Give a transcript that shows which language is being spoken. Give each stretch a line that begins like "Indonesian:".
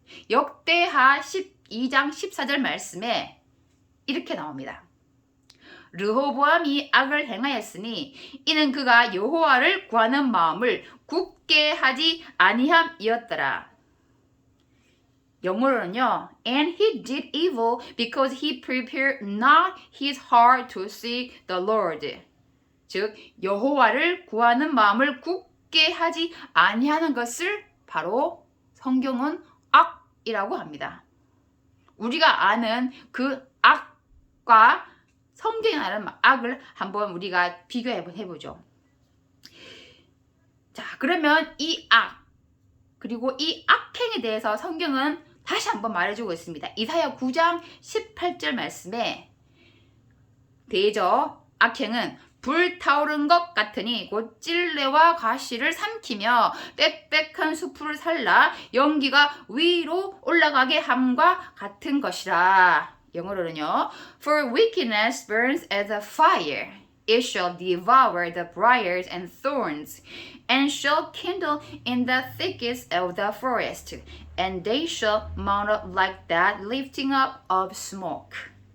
Korean: 역대하 12장 14절 말씀에 이렇게 나옵니다. 르호보암이 악을 행하였으니 이는 그가 여호와를 구하는 마음을 굳게 하지 아니함이었더라. 영어로는요,
English: and he did evil because he prepared not his heart to seek the Lord.
Korean: 즉 여호와를 구하는 마음을 굳게 하지 아니하는 것을 바로 성경은 악이라고 합니다. 우리가 아는 그 악과 성경이 말하는 악을 한번 우리가 비교해 보죠. 자, 그러면 이 악, 그리고 이 악행에 대해서 성경은 다시 한번 말해주고 있습니다. 이사야 9장 18절 말씀에 대저 악행은 불타오른 것 같으니 곧 찔레와 가시를 삼키며 빽빽한 수풀을 살라 연기가 위로 올라가게 함과 같은 것이라. 영어로는요.
English: For wickedness burns as a fire. It shall devour the briars and thorns, and shall kindle in the thickets of the forest, and they shall mount up like that lifting up of smoke.